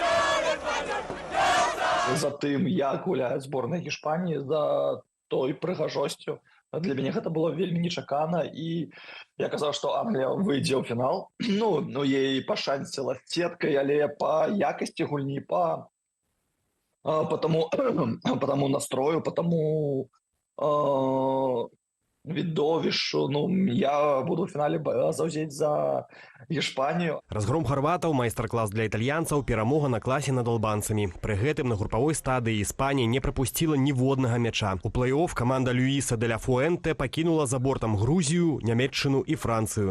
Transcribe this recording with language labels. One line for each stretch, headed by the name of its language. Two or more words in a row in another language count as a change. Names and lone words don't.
Belarusian: За тым, як гуляе зборная Іспаніі, за той прыгажосцю. Для мяне гэта было вельмі нечакана, і я казаў, што Англія выйдзе ў фінал. Ей пашанціла сеткай, але па якасці гульні, по тому настрою, по тому відовішчу. Я буду в фінале заўзець за Іспанію. Разгром харватаў, майстар-клас для італьянцаў, перамога на класе над албанцамі. Пры гэтым на групавой стадыі Іспанія не прапусціла ніводнага мяча. У плэй-оф каманда Люіса де ля Фуэнте пакінула за бортам Грузію, Нямецчыну і Францыю.